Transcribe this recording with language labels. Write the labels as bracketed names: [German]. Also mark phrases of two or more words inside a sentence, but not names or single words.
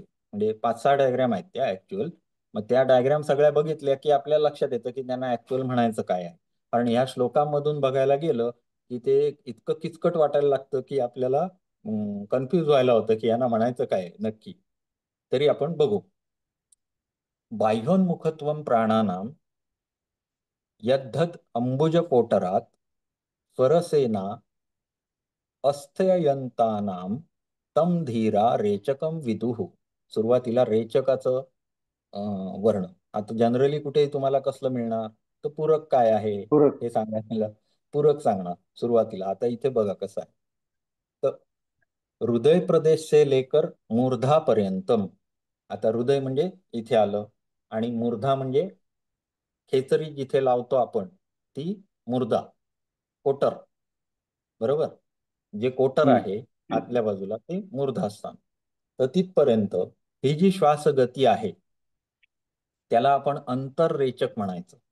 [Marathi] म्हणजे 5-6 डायग्रॅम आहेत त्या ऍक्च्युअल. मग त्या डायग्रॅम सगळ्या बघितल्या की आपल्याला लक्षात येतं की त्यांना ऍक्च्युअल म्हणायचं काय आहे. कारण ह्या श्लोकांमधून बघायला गेलं की ते इतकं किचकट वाटायला लागतं की आपल्याला कन्फ्युज व्हायला होतं की यांना म्हणायचं काय आहे नक्की. तरी आपण बघू. [Sanskrit] बाह्योन्मुखत्वं प्राणानां यद्धत अंबुजकोटरात स्वरसेना अस्थययंतानां तम धीरा रेचकम विदुः. [Marathi] सुरुवातीला रेचकाचं वर्ण. आता जनरली कुठे तुम्हाला कसलं मिळणार, तर पूरक काय आहे पूरक. हे सांगायला पूरक सांगणार सुरुवातीला. आता इथे बघा कसं आहे. तर [Hindi] हृदय प्रदेश से लेकर मूर्धा पर्यंतम. [Marathi] आता हृदय म्हणजे इथे आलं आणि मूर्धा म्हणजे खेचरी जिथे लावतो आपण ती मूर्धा, कोटर. बरोबर. जे कोटर हम्म. आहे आतल्या बाजूला ते मूर्धास्थान. तर तिथपर्यंत ही जी श्वास गती आहे त्याला आपण अंतररेचक म्हणायचं.